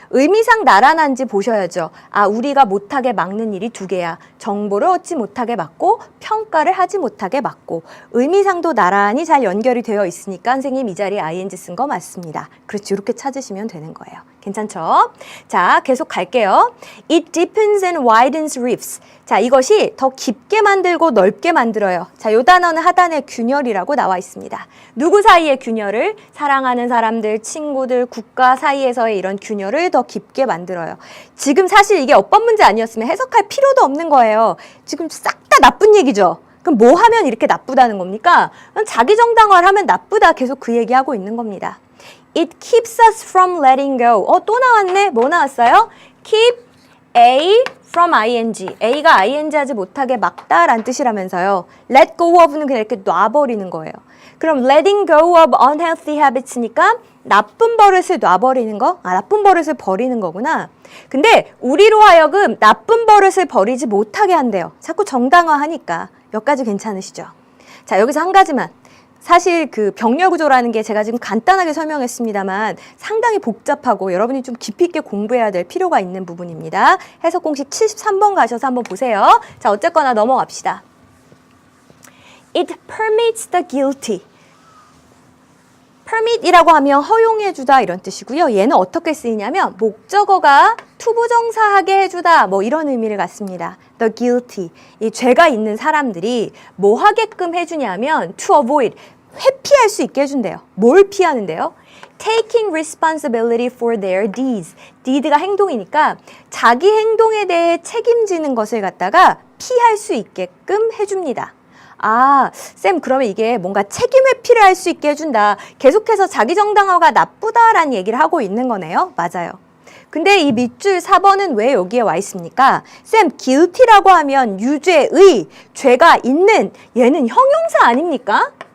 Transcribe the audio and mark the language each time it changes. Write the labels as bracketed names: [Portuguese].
[Korean] 의미상 나란한지 보셔야죠. 아, 우리가 못하게 막는 일이 두 개야. 정보를 얻지 못하게 막고 평가를 하지 못하게 막고 의미상도 나란히 잘 연결이 되어 있으니까 선생님 이 자리에 ing 쓴 거 맞습니다. 그렇지, 이렇게 찾으시면 되는 거예요. 괜찮죠? 자, 계속 갈게요. [English] It deepens and widens reefs. [Korean] 자, 이것이 더 깊게 만들고 넓게 만들어요. 자, 요 단어는 하단에 균열이라고 나와 있습니다. 누구 사이의 균열을? 사랑하는 사람들, 친구들, 국가 사이에서의 이런 균열을 더 깊게 만들어요. 지금 사실 이게 어법 문제 아니었으면 해석할 필요도 없는 거예요. 지금 싹 다 나쁜 얘기죠. 그럼 뭐 하면 이렇게 나쁘다는 겁니까? 자기 정당화를 하면 나쁘다. 계속 그 얘기하고 있는 겁니다. [English] It keeps us from letting go. [Korean] 또 나왔네. 뭐 나왔어요? [English] Keep A from ing. [Korean] A가 ing 하지 못하게 막다라는 뜻이라면서요. Let go of는 그냥 이렇게 놔버리는 거예요. 그럼 [English] letting go of unhealthy habits [Korean] 니까 나쁜 버릇을 놔버리는 거? 아, 나쁜 버릇을 버리는 거구나. 근데 우리로 하여금 나쁜 버릇을 버리지 못하게 한대요. 자꾸 정당화하니까. 여기까지 괜찮으시죠? 자, 여기서 한 가지만. 사실 그 병렬 구조라는 게 제가 지금 간단하게 설명했습니다만 상당히 복잡하고 여러분이 좀 깊이 있게 공부해야 될 필요가 있는 부분입니다. 해석 공식 73번 가셔서 한번 보세요. 자, 어쨌거나 넘어갑시다. [English] It permits the guilty. [Korean] permit이라고 하면 허용해주다 이런 뜻이고요. 얘는 어떻게 쓰이냐면 목적어가 투부정사하게 해주다 뭐 이런 의미를 갖습니다. The guilty, 이 죄가 있는 사람들이 뭐 하게끔 해주냐면 to avoid, 회피할 수 있게 해준대요. 뭘 피하는데요? [English] Taking responsibility for their deeds. [Korean] deed가 행동이니까 자기 행동에 대해 책임지는 것을 갖다가 피할 수 있게끔 해줍니다. 아, 쌤, 그러면 이게 뭔가 책임 회피를 할 수 있게 해준다. 계속해서 자기 정당화가 나쁘다라는 얘기를 하고 있는 거네요. 맞아요. 근데 이 밑줄 4번은 왜 여기에 와 있습니까? 쌤, guilty라고 하면 유죄의, 죄가 있는, 얘는 형용사 아닙니까?